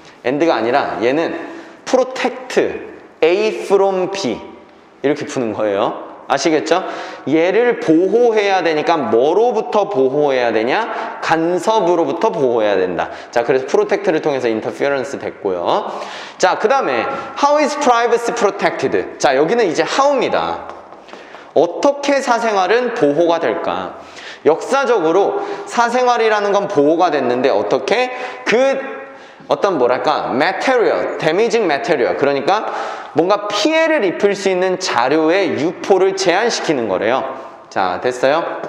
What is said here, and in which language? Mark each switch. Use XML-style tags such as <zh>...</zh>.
<ko>and가 아니라 얘는 protect A from B 이렇게 푸는 거예요. 아시겠죠? 얘를 보호해야 되니까 뭐로부터 보호해야 되냐? 간섭으로부터 보호해야 된다. 자, 그래서 protect를 통해서 interference 됐고요. 자, 그 다음에</ko> <en>how is privacy protected?</en> <ko>자, 여기는 이제 how입니다. 어떻게 사생활은 보호가 될까? 역사적으로 사생활이라는 건 보호가 됐는데 어떻게? 어떤 뭐랄까 material, damaging material, 그러니까 뭔가 피해를 입힐 수 있는 자료의 유포를 제한시키는 거래요. 자, 됐어요?</ko>